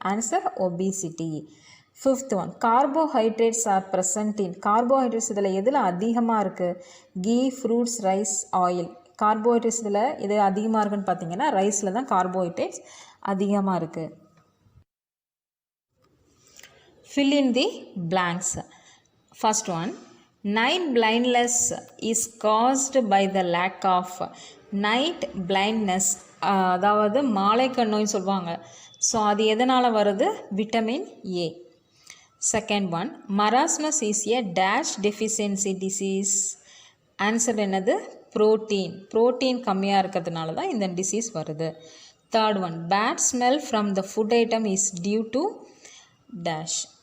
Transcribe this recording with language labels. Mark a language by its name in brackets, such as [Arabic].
[English] Answer obesity. Fifth one, carbohydrates are present in. [Tamil] Carbohydrates இதில் எதில் அதிகமாக இருக்குது? Key, fruits, rice, oil. Carbohydrates இதில் எது அதிகமாக இருக்குன்னு பார்த்தீங்கன்னா ரைஸில் தான் கார்போஹைட்ரேட்ஸ் அதிகமாக இருக்குது. [English] Fill in the blanks. First one, night blindness is caused by the lack of. [Tamil] Night blindness அதாவது மாலைக்கண் நோய் சொல்லுவாங்க. ஸோ அது எதனால் வருது? [English] Vitamin A. Second one, marasmus is a dash deficiency disease. [Tamil] Answer என்னது? [English] Protein. [Tamil] ப்ரோட்டீன் கம்மியாக இருக்கிறதுனால தான் இந்த டிசீஸ் வருது. [English] Third one, bad smell from the food item is due to dash.